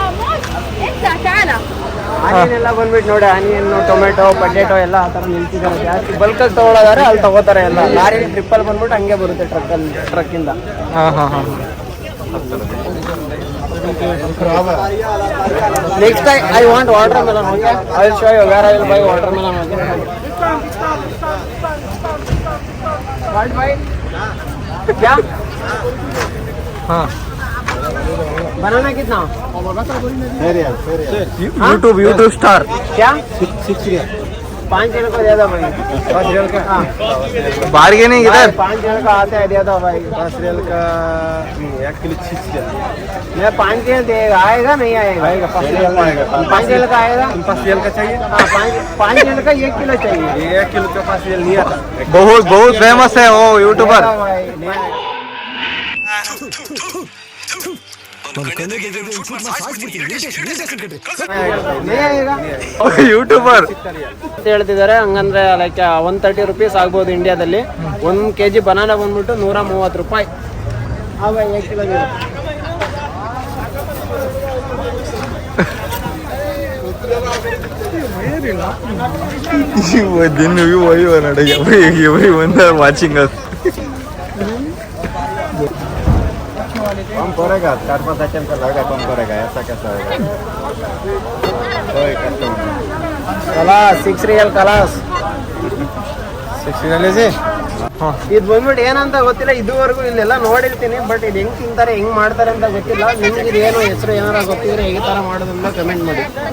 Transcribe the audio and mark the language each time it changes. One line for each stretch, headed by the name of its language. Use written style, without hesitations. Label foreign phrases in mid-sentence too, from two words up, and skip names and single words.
Kannada: ಆನಿಯನ್ ಎಲ್ಲ ಬಂದ್ಬಿಟ್ಟು ನೋಡಿ, ಆನಿಯನ್ ಟೊಮೆಟೊ ಪೊಟೆಟೊ ಎಲ್ಲ ಆ ಥರ ನಿಲ್ತಿದ್ದಾರೆ. ಜಾಸ್ತಿ ಬಲ್ಕಲ್ಲಿ ತೊಗೊಳೋದಾದ್ರೆ ಅಲ್ಲಿ ತಗೋತಾರೆ. ಎಲ್ಲ ಲಾರಿ ಟ್ರಿಪ್ಪಲ್ಲಿ ಬಂದ್ಬಿಟ್ಟು ಹಂಗೆ ಬರುತ್ತೆ ಟ್ರಕ್ಕಿಂದ.
English: Next I want water melon. ಓಕೆ, I will show you where I will buy water melon.
Hindi: क्या? हाँ, बनाना कितना?
English: YouTube star.
Hindi: क्या? 6 रियल 5 रियल को दे दो भाई. 10 रियल का. हाँ, बार्गेनिंग इधर 5 रियल का आता है, दे दो भाई. 10 रियल का 1 किलो 6 रियल. मैं 5 रियल देगा, आएगा नहीं आएगा? 5 रियल का आएगा. 5 रियल का चाहिए. हाँ, 5 रियल का 1 किलो चाहिए. 1 किलो का 5 रियल नहीं आता. बहुत फेमस है वो यूट्यूबर.
Kannada: ಯೂಟ್ಯೂಬರ್ ಅಂತ ಹೇಳ್ತಿದ್ದಾರೆ. ಹಂಗಂದ್ರೆ ಲೈಕ್ 130 ರುಪೀಸ್ ಆಗ್ಬೋದು ಇಂಡಿಯಾದಲ್ಲಿ. 1 kg ಬನಾನಾ ಬಂದ್ಬಿಟ್ಟು 130 ರೂಪಾಯಿ. ಆಗ 1 ಕಿಲೋ
Hindi: दिन भी वही बना
English: everyone are watching us.
Hindi: कम करेगा 4-5 आइटम का लगेगा, कम करेगा. ऐसा कैसा होगा?
Arabic: خلاص 6 ريال خلاص
Kannada: 6 रियल ಇದೆ. ಇದು ಬಂದ್ಬಿಟ್ಟು ಏನಂತ ಗೊತ್ತಿಲ್ಲ. ಇದುವರೆಗೂ ಇಲ್ಲೆಲ್ಲ ನೋಡಿರ್ತೀನಿ, ಬಟ್ ಇದು ಹೆಂಗ್ ತಿಂತಾರೆ ಹೆಂಗ್ ಮಾಡ್ತಾರೆ ಅಂತ ಗೊತ್ತಿಲ್ಲ. ನಿಮ್ಗೆ ಇದು ಏನೋ ಹೆಸರು ಏನಾರ ಗೊತ್ತಿದ್ರೆ ಹೇಗೆ ತರ ಮಾಡೋದನ್ನ ಕಮೆಂಟ್ ಮಾಡಿ.